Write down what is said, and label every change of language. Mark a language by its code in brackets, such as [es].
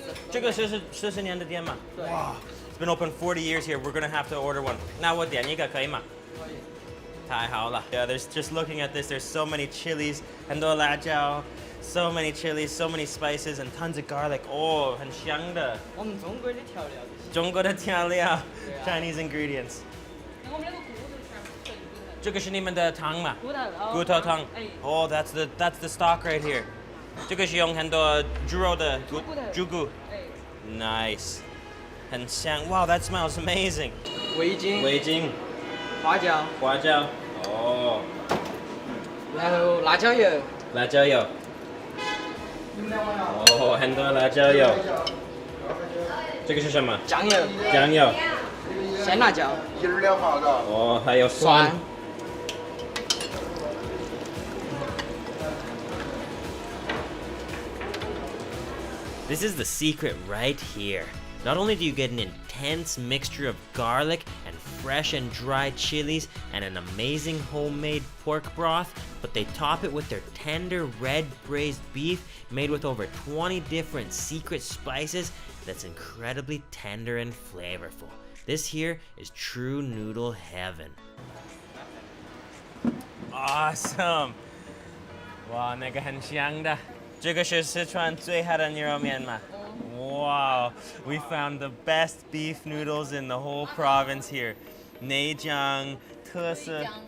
[zh] 这个是40年的店吗？对。 [en] 哇 It's been open 40 years here. We're gonna have to order one. [zh] 那我点一个可以吗？可以。太好了。 [en] Yeah, there's just looking at this. There's so many chilies, [zh] 很多辣椒, [en] so many chilies, so many spices, and tons of garlic. [zh] Oh, 很香的。我们中国的调料。中国的调料 [en] Chinese ingredients. [zh] 我们那个骨头全部是这个是你们的汤吗？骨头汤。 [en] Oh, that's the stock right here. [zh] 这个是用很多猪肉的猪骨。 Nice. 很香。 [en] Wow, that smells amazing. [zh] 味精。花椒。哦。然后辣椒油。哦，很多辣椒油。这个是什么？酱油。鲜辣椒。哦，还有蒜。 [en] This is the secret right here. Not only do you get an intense mixture of garlic and fresh and dried chilies and an amazing homemade pork broth, but they top it with their tender red braised beef made with over 20 different secret spices that's incredibly tender and flavorful. This here is true noodle heaven. [zh] Awesome! 哇，那个很香的。这个是四川最好的牛肉面吗？ [en] Wow, we found the best beef noodles in the whole province here. [zh] Neijiang, 特色。